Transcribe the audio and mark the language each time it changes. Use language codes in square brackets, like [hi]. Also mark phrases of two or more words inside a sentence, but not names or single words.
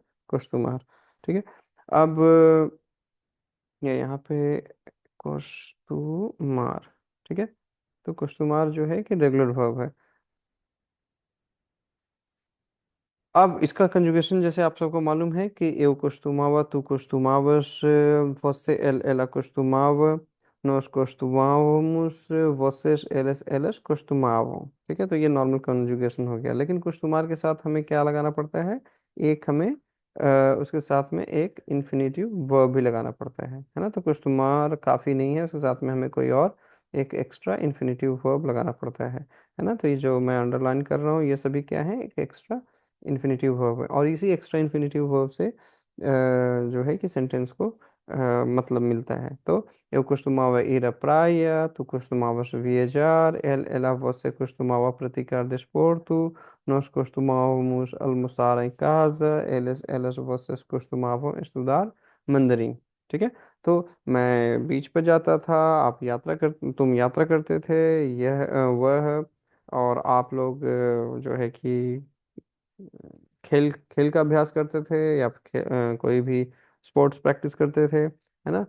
[hi] कुश्तुमार, ठीक है। अब ये यहाँ पे कुश्तुमार, ठीक है। तो कुश्तुमार जो है कि [en] regular verb [hi] है। अब इसका कंजुगेशन जैसे आप सबको मालूम है कि [pt] eu costumava, tu costumavas, você, ela costumava, nós costumávamos, vocês, elas costumavam। [hi] ठीक है। तो ये नॉर्मल कंजुगेशन हो गया, लेकिन कुश्तुमार के साथ हमें क्या लगाना पड़ता है। एक हमें उसके साथ में एक [en] infinitive verb [hi] भी लगाना पड़ता है ना। तो कुश्तुमार काफ़ी नहीं है, उसके साथ में हमें कोई और एक [en] extra infinitive verb [hi] लगाना पड़ता है ना। तो ये जो मैं अंडरलाइन कर रहा हूँ ये सभी क्या है, एक [en] extra infinitive verb [hi] है। और इसी [en] extra infinitive verb [hi] से जो है कि सेंटेंस को मतलब मिलता है। [pt] तो eu costumava ir à praia, tu costumavas viajar, ela, você costumava praticar desporto, nós costumávamos almoçar em casa, elas, vocês costumavam estudar mandarim। [hi] ठीक है। तो मैं बीच पर जाता था, आप यात्रा कर तुम यात्रा करते थे, यह वह, और आप लोग जो है कि खेल खेल का अभ्यास करते थे, या फिर कोई भी [en] sports practice [hi] करते थे, है ना।